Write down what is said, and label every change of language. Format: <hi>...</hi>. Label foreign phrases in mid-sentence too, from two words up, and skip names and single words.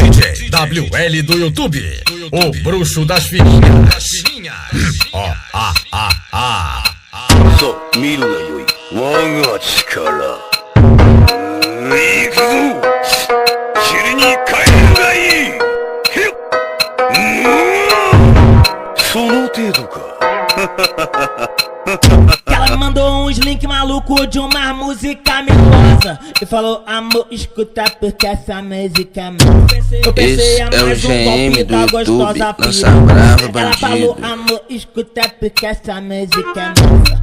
<pt>DJ WL do YouTube, o bruxo das fininhas. Ó,</pt> <ja>そう見るがよい我が力行くぞ塵に帰るがいいへっその程度か</ja> <pt>Ela me mandou uns link maluco de uma música melosa e falou, amor, escuta porque essa música é massa. Eu pensei a mais um golpe da gostosa piranha. Ela falou, amor, escuta porque essa música é massa.</pt>